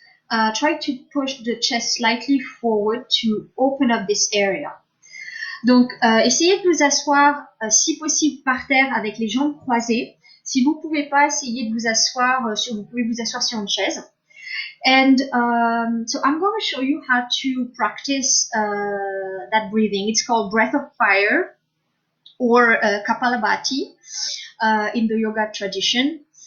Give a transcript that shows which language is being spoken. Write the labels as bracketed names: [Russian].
[English] Try to push the chest slightly forward to open up this area. [French] Donc, essayez de vous asseoir, si possible, par terre avec les jambes croisées. Si vous pouvez pas, essayez de vous asseoir vous pouvez vous asseoir sur une chaise. [English] And so I'm going to show you how to practice that breathing. It's called breath of fire or Kapalabhati in the yoga tradition.